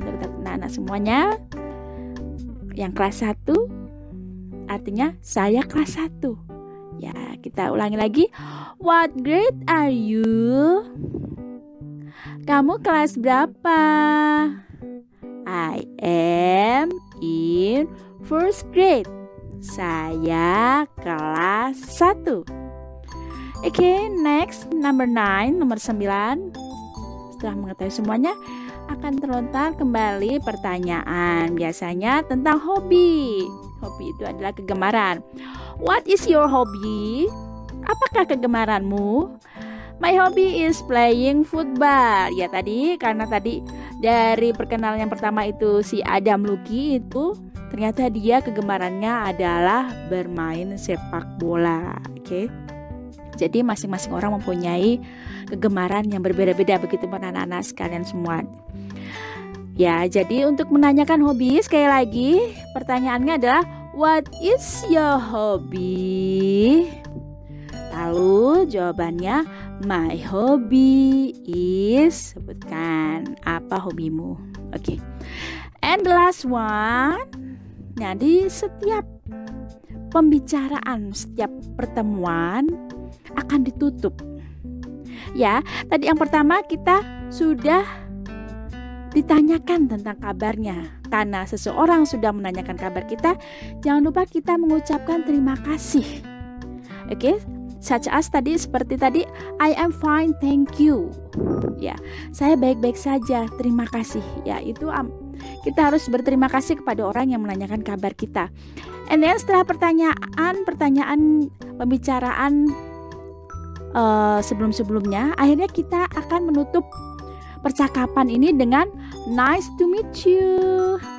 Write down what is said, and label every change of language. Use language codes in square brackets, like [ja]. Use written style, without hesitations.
[id] Untuk anak-anak semuanya yang kelas 1 artinya saya kelas 1 ya. Kita ulangi lagi, [en] what grade are you? [id] Kamu kelas berapa? [en] I am in first grade. [id] Saya kelas 1. Oke, [en] next number 9, [id] nomor 9. Setelah mengetahui semuanya akan terlontar kembali pertanyaan biasanya tentang hobi. Hobi itu adalah kegemaran. [en] What is your hobby? [id] Apakah kegemaranmu? [en] My hobby is playing football. [id] Ya karena tadi dari perkenalan yang pertama itu si Adam Lucky itu ternyata dia kegemarannya adalah bermain sepak bola. Oke. Jadi masing-masing orang mempunyai kegemaran yang berbeda-beda, begitu pun anak-anak sekalian semua. Ya, jadi untuk menanyakan hobi sekali lagi pertanyaannya adalah [en] what is your hobby? [id] Lalu jawabannya [en] my hobby is, [id] sebutkan apa hobimu. Oke. [en] And the last one. [id] Nah, di setiap pembicaraan, setiap pertemuan akan ditutup. Ya, tadi yang pertama kita sudah ditanyakan tentang kabarnya. Karena seseorang sudah menanyakan kabar kita, jangan lupa kita mengucapkan terima kasih. [en] Oke, such as [id] tadi, seperti tadi, [en] I am fine, thank you. [id] Ya, saya baik-baik saja, terima kasih. Ya, itu kita harus berterima kasih kepada orang yang menanyakan kabar kita. And then setelah pertanyaan pembicaraan sebelum-sebelumnya, akhirnya kita akan menutup percakapan ini dengan [en] nice to meet you.